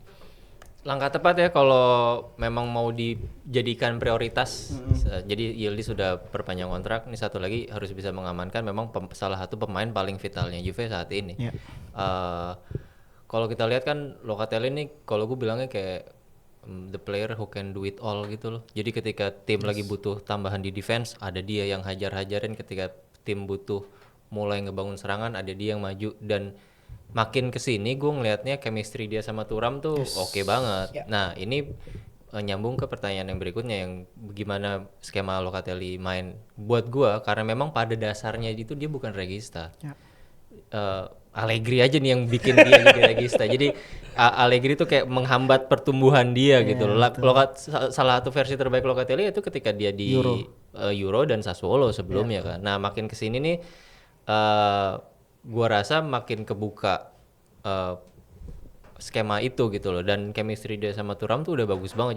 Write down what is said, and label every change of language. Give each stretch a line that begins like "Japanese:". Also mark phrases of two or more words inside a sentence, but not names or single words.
Indonesian: Langkah tepat ya kalau memang mau dijadikan prioritas. Jadi Yildiz sudah perpanjang kontrak, ini satu lagi harus bisa mengamankan memang salah satu pemain paling vitalnya Juve saat ini. Kalau kita lihat kan Locatelli ini kalau gue bilangnya kayak
English: the player who can do it all
Indonesian: gitu loh. Jadi ketika tim lagi butuh tambahan di defense, ada dia yang hajar-hajarin. Ketika tim butuh mulai ngebangun serangan, ada dia yang maju. Dan makin kesini gue ngelihatnya chemistry dia sama Thuram tuh oke banget. Nah ini nyambung ke pertanyaan yang berikutnya, yang gimana skema Locatelli main buat gue, karena memang pada dasarnya itu dia bukan regista. Allegri aja nih yang bikin dia jadi regista. Jadi Allegri tuh kayak menghambat pertumbuhan dia gitu loh. Salah satu versi terbaik Locatelli itu ketika dia di Euro dan Sassuolo sebelumnya kan. Nah makin kesini nih gua rasa makin kebuka skema itu gitu loh, dan chemistry dia sama Thuram tuh udah bagus banget.